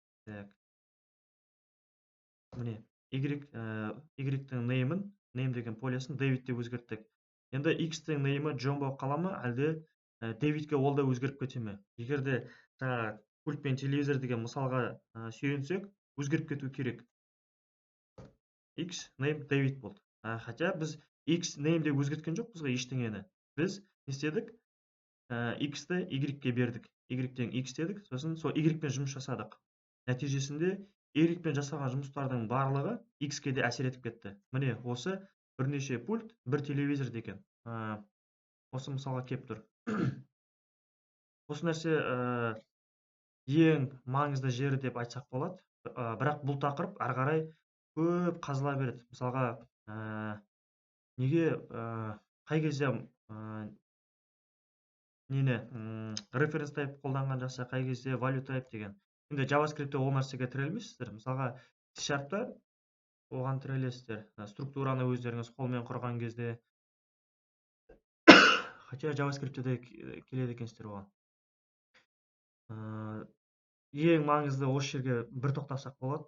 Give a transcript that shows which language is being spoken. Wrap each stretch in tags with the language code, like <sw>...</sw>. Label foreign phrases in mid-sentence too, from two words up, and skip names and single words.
<kk>Міне, Y-тің name'ін, name деген полесін David деп өзгерттік. Енді X тең name'і John болып қала ма, әлде Davidке ол да өзгеріп кете ме? Егерде пульт пен телевизор деген мысалға сүйенсек, өзгеріп кету керек. X name David болды. Хотя біз X name деп өзгерткен жоқпыз ғой ештеңені. Біз не істедік? X-ті Y-ке бердік. Y тең X дедік, сосын сол Y-пен жұмыс жасадық. Нәтижесінде Y-пен жасаған жұмыстардың барлығы X-ке де әсер етіп кетті. Міне, осы бірнеше пульт, бір телевизор деген. Осы мысалға кеп тұр. Осы нәрсе ең маңызды жері деп айтсақ болады. Бірақ бұл тақырып ары қарай көп қазыла береді. Мысалға, неге қай кезде нені</kk> <en>reference type</en> <kk>қолданған жақсы, қай кезде</kk> <en>value type</en> <kk>деген. Енді JavaScript'те ол нәрсеге тірелмейсіздер. Мысалға C#-та оған тірелесіздер. Структураны өздеріңіз қолмен құрған кезде. Хотя JavaScript'те де келеді екенсіздер оған. Ең маңызды осы жерге бір тоқтасақ болады.</kk>